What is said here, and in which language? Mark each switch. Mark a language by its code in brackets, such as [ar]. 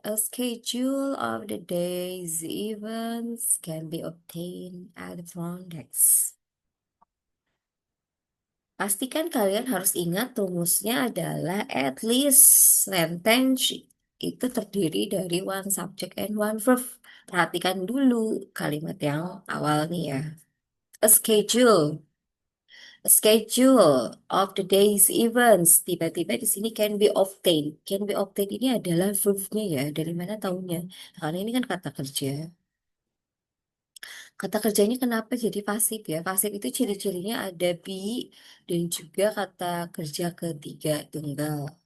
[en] A schedule of the day's events can be obtained at the front desk. [id] Pastikan kalian harus ingat rumusnya adalah at least sentence itu terdiri dari [en] one subject and one verb. [id] Perhatikan dulu kalimat yang awal nih ya. [en] A schedule. A schedule of the day's events. [id] Tiba-tiba di sini [en] can be obtained. Can be obtained [id] ini adalah verbnya ya. Dari mana taunya? Karena ini kan kata kerja. Kata kerjanya kenapa jadi pasif ya? Pasif itu ciri-cirinya ada be dan juga kata kerja ketiga tunggal.